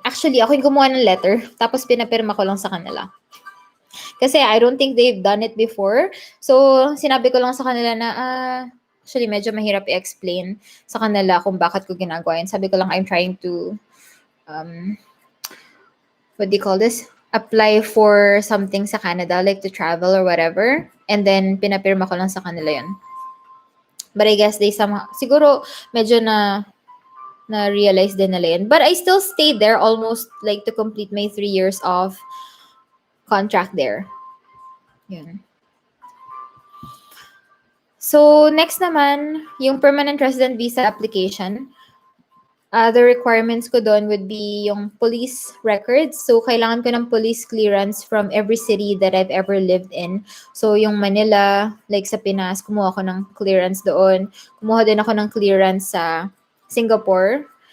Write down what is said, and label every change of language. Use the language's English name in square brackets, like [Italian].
[Filipino] Actually, ako yung kumuha ng letter, tapos pinapirma ko lang sa kanila. Kasi [English] I don't think they've done it before. [Filipino] So, sinabi ko lang sa kanila na, actually, medyo mahirap i-explain sa kanila kung bakit ko ginagawa yun. Sabi ko lang, [English] I'm trying to, what do you call this? Apply for something sa Canada, like to travel or whatever. [Filipino] And then, pinapirma ko lang sa kanila yun. [English] But I guess they somehow, [Filipino] siguro, medyo na-realize din nila yun. [English] But I still stayed there almost like to complete my 3 years of contract there. Yun. So, next naman, yung permanent resident visa application. The requirements ko doon would be yung police records. So, [Filipino] kailangan ko ng [English] police clearance from every city that I've ever lived in. [Filipino] So, yung Manila, like sa Pinas, kumuha ko ng clearance doon. Kumuha din ako ng clearance sa Singapore.